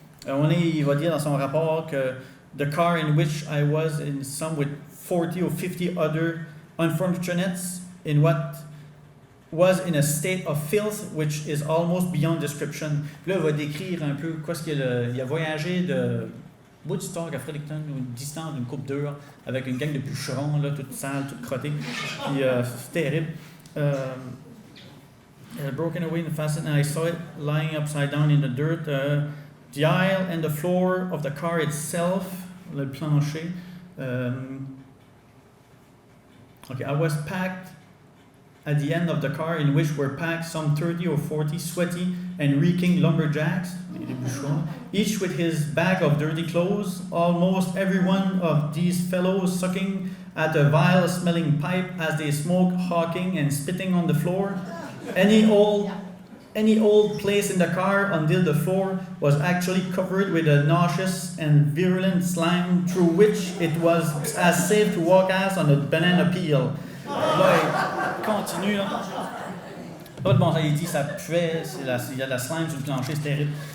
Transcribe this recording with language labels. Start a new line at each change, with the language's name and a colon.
French: Il va dire dans son rapport que
English: the car in which I was in some with 40 or 50 other unfortunates in what was in a state of filth which is almost beyond description.
French: Puis là, il va décrire un peu quoi ce qu'il il a voyagé de Woodstock à Fredericton, une distance d'une coupe d'heure, avec une gang de bûcherons, là, toute sale, toute crottée. Puis c'est terrible.
English: Broken away in the facet, and I saw it lying upside down in the dirt. The aisle and the floor of the car itself,
French: le plancher.
English: I was packed at the end of the car, in which were packed some 30 or 40 sweaty and reeking lumberjacks, each with his bag of dirty clothes, almost every one of these fellows sucking at a vile-smelling pipe as they smoked, hawking and spitting on the floor. Any old place in the car until the floor was actually covered with a nauseous and virulent slime through which it was as safe to walk as on a banana peel.
French: Là, il continue, là. Pas de bon sens, il dit ça puait, il y a de la slime sur le plancher, c'est terrible.